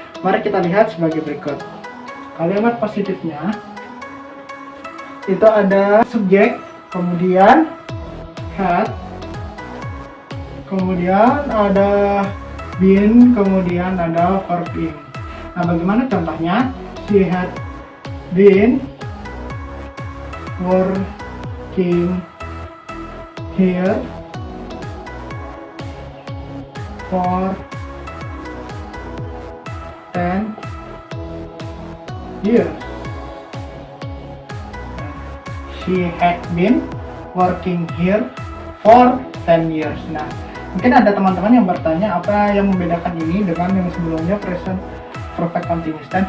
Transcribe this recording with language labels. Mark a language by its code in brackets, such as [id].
[id] Mari kita lihat sebagai berikut. Kalimat positifnya itu ada subjek, kemudian had, kemudian ada been, kemudian ada verb in. Nah, bagaimana contohnya? [en] She had been working here for 10 years. She had been working here for 10 years. [id] Nah, mungkin ada teman-teman yang bertanya apa yang membedakan ini dengan yang sebelumnya present perfect continuous tense.